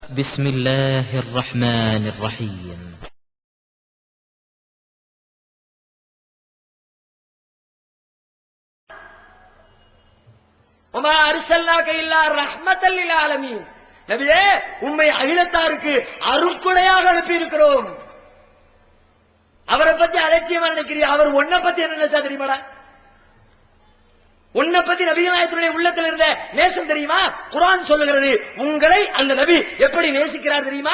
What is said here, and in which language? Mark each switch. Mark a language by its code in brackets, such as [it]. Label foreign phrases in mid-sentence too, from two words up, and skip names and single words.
[ar] بسم الله الرحمن الرحيم. وما أرسلناك إلا رحمة للعالمين. [ta] நபியே, உம்மை அகிலத்தாருக்கு அருட்கொடையாக அனுப்பி இருக்கிறோம். அவரை பத்தி அலட்சியமா நினைக்கிறீ? அவர் உன்னை பத்தி என்ன நினைச்சா தெரியுமாடா? உன்னை பத்தி நபிகள் நாயகத்துடைய உள்ளத்தில் இருந்த நேசம் தெரியுமா? குர்ஆன் சொல்லுகிறது, உங்களை அந்த நபி எப்படி நேசிக்கிறார் தெரியுமா?